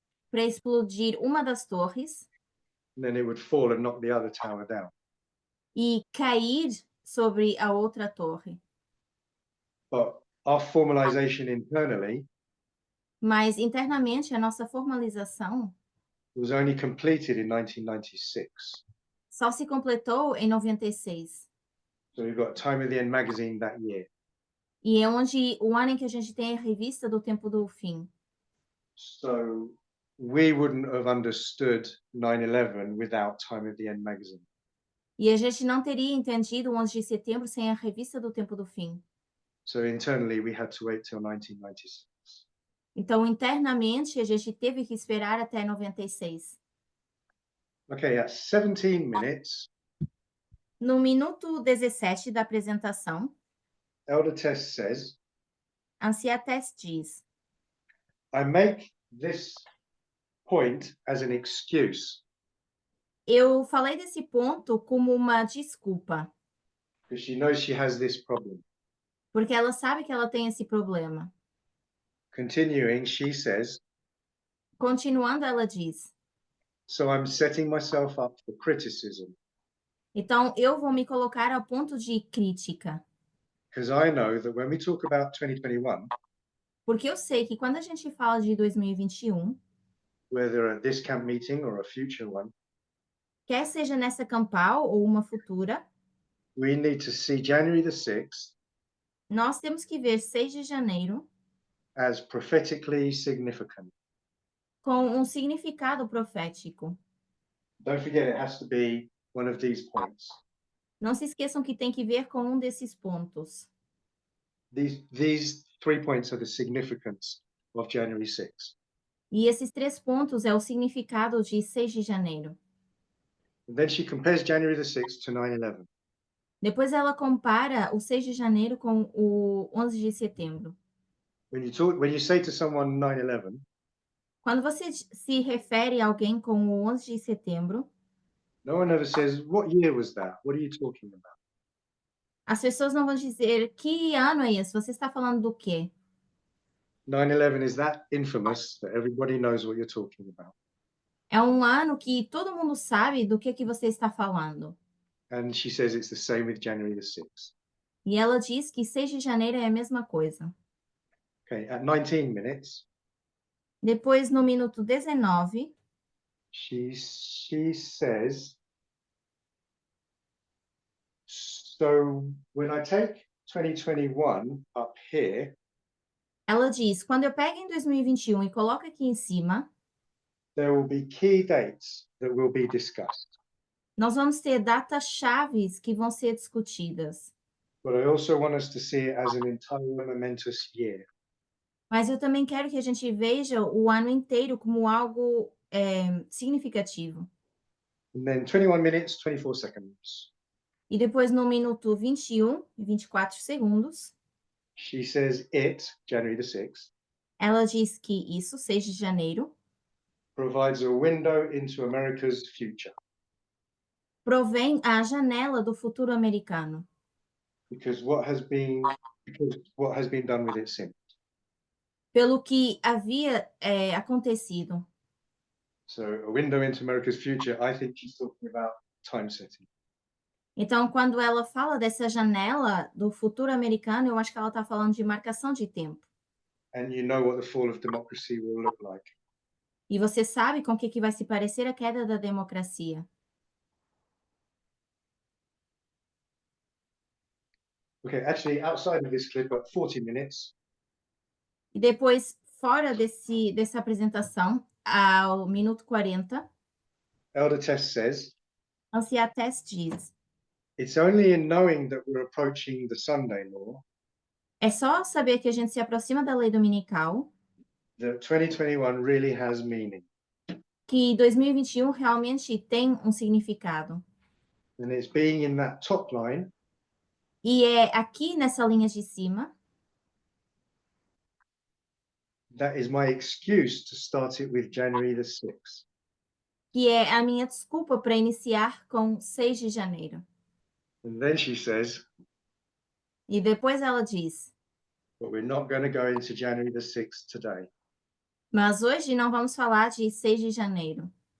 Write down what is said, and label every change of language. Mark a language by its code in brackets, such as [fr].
[pt] para explodir uma das torres [en] and then it would fall and knock the other tower down. [pt] e cair sobre a outra torre. [en] But our formalization internally [pt] Mas internamente a nossa formalização [en] was only completed in 1996. [pt] só se completou em 96. [en] So we've got Time of the End magazine that year. [pt] E é onde o ano em que a gente tem a revista do Tempo do Fim. [en] So we wouldn't have understood 9/11 without Time of the End magazine. [pt] E a gente não teria entendido o 11 de setembro sem a revista do Tempo do Fim. [en] So internally, we had to wait till 1996. [pt] Então, internamente, a gente teve que esperar até 96. [en] Okay, at 17 minutes, [pt] No minuto 17 da apresentação, [en] Elder Tess says, [pt] Ancia Tess diz: [en] I make this point as an excuse [pt] eu falei desse ponto como uma desculpa, [en] because she knows she has this problem. [pt] porque ela sabe que ela tem esse problema. [en] Continuing, she says, [pt] Continuando, ela diz: [en] so I'm setting myself up for criticism [pt] então eu vou me colocar ao ponto de crítica, [en] because I know that when we talk about 2021, [pt] porque eu sei que quando a gente fala de 2021, [en] whether at this camp meeting or a future one, [pt] quer seja nessa campal ou uma futura, [en] we need to see January the 6th [pt] nós temos que ver 6 de janeiro [en] as prophetically significant. [pt] com um significado profético. [en] Don't forget, it has to be one of these points. [pt] Não se esqueçam que tem que ver com um desses pontos. [en] These 3 points are the significance of January 6th. [pt] E esses 3 pontos é o significado de 6 de janeiro. [en] And then she compares January the 6th to 9/11. [pt] Depois ela compara o 6 de janeiro com o 11 de setembro. [en] When you say to someone 9/11, [pt] Quando você se refere a alguém com o 11 de setembro, [en] no one ever says, what year was that? What are you talking about? [pt] as pessoas não vão dizer que ano é esse? Você está falando do quê? [en] 9/11 is that infamous that everybody knows what you're talking about. [pt] É um ano que todo mundo sabe do que você está falando. [en] And she says it's the same with January the 6th. [pt] E ela diz que 6 de janeiro é a mesma coisa. [en] Okay, at 19 minutes, [pt] Depois, no minuto 19, [en] she says, so when I take 2021 up here, [pt] ela diz: quando eu pego em 2021 e coloco aqui em cima, [en] there will be key dates that will be discussed. [pt] nós vamos ter datas chaves que vão ser discutidas. [en] But I also want us to see it as an entire momentous year. [pt] Mas eu também quero que a gente veja o ano inteiro como algo significativo. [en] And then 21 minutes, 24 seconds. [pt] E depois, no minuto 21 e 24 segundos, [en] She says it, January the 6th, [pt] ela diz que isso, 6 de janeiro, [en] provides a window into America's future [pt] provém a janela do futuro americano. [en] because what has been done with it since. [pt] Pelo que havia acontecido. [en] So a window into America's future, I think she's talking about time setting. [pt] Então, quando ela fala dessa janela do futuro americano, eu acho que ela está falando de marcação de tempo. [en] And you know what the fall of democracy will look like. [pt] E você sabe com o que vai se parecer a queda da democracia. [en] Okay, actually, outside of this clip, at 40 minutes, [pt] E depois, fora dessa apresentação, ao minuto 40, [en] Elder Tess says, [pt] Ancia Tess diz: [en] it's only in knowing that we're approaching the Sunday law [pt] é só saber que a gente se aproxima da lei dominical [en] that 2021 really has meaning. [pt] que 2021 realmente tem um significado. [en] And it's being in that top line [pt] E é aqui nessa linha de cima [en] that is my excuse to start it with January the 6th. [pt] que é a minha desculpa para iniciar com 6 de janeiro. [en] And then she says, [pt] E depois ela diz: [en] but we're not going to go into January the 6th today. [pt] mas hoje não vamos falar de 6 de janeiro.